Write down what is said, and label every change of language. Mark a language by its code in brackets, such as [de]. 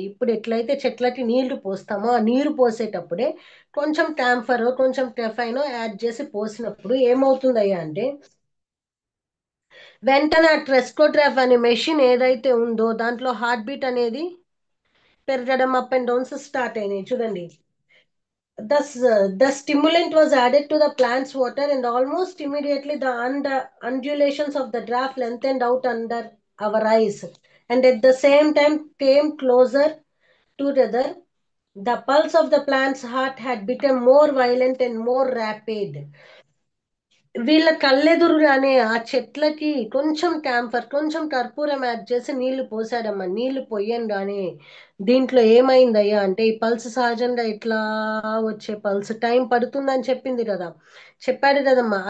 [te] ఇప్పుడు ఎట్లయితే చెట్లకి నీళ్లు పోస్తామో ఆ నీరు పోసేటప్పుడే కొంచెం క్యాంఫర్ కొంచెం కెఫైన్ యాడ్ చేసి పోసినప్పుడు ఏమవుతుందయ్యా అంటే వెంటనే ఆ ట్రెస్కోట్రాఫ్ అనే మెషిన్ ఏదైతే ఉందో దాంట్లో హార్ట్ బీట్ అనేది పెరగడం, అప్ అండ్ డౌన్స్ స్టార్ట్ అయినాయి. [en] చూడండి, the stimulant was added to the plant's water, and almost immediately the undulations of the draft lengthened out under our eyes, and at the same time came closer together. The pulse of the plant's heart had become more violent and more rapid. [te] వీళ్ళ కళ్ళెదురుగానే ఆ చెట్లకి కొంచెం camphor కొంచెం కర్పూరం add చేసి నీళ్లు పోసాడమ్మా. నీళ్లు పోయంగానే దీంట్లో ఏమైందయ్యా అంటే ఈ పల్స్ సహజంగా ఇట్లా వచ్చే పల్స్ టైం పడుతుందని చెప్పింది కదా, చెప్పాడు కదమ్మా.